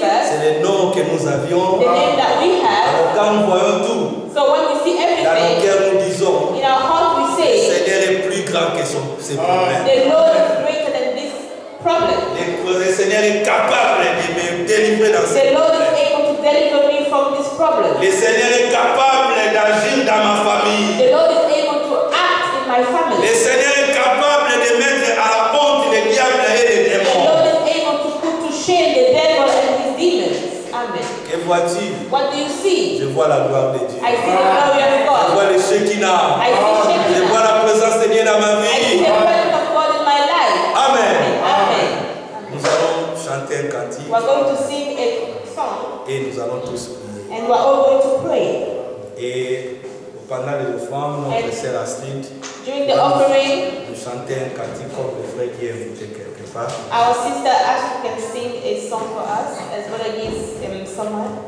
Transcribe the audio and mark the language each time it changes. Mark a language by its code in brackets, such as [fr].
[fr] C'est le nom que nous avions. [en] the name that we have. [fr] Alors quand nous voyons tout, [en] So when we see [fr] dans nos [en] everything, [fr] cœurs nous disons, [en] in our heart we [fr] le [en] say, [fr] Seigneur est plus grand que ses problèmes. [en] the Lord is greater than this problem. [fr] Le Seigneur est capable de me délivrer dans [en] The [fr] ces [en] Lord is [fr] problèmes. [en] able to deliver me from this problem. [fr] Le Seigneur est capable d'agir dans ma famille. [en] The Lord is able to act in my [fr] Le [en] family. [fr] Seigneur est capable de mettre à la honte le diable et les [en] The [fr] démons. [en] Lord is able to put to shame the devil and his demons. Amen. [fr] Que vois-tu? [en] What do you see? [fr] Je vois la gloire de Dieu. [en] I see the glory of [fr] Je [en] God. [fr] vois le Shekinah. [en] I see [fr] Je vois [en] Shekinah. [fr] la présence de Dieu dans ma [en] I see [fr] vie. [en] the presence of God in my life. Amen. Amen. [fr] Nous allons chanter un cantique [en] We're going to sing a song [fr] et nous allons tous prier. [en] and we're all going to pray. [fr] Et pendant les offrandes, notre sœur Astrid [en] During the offering, [fr] nous chanter un cantique comme le frère qui est invité quelque part. [en] our sister Ashley can sing a song for us as well as someone.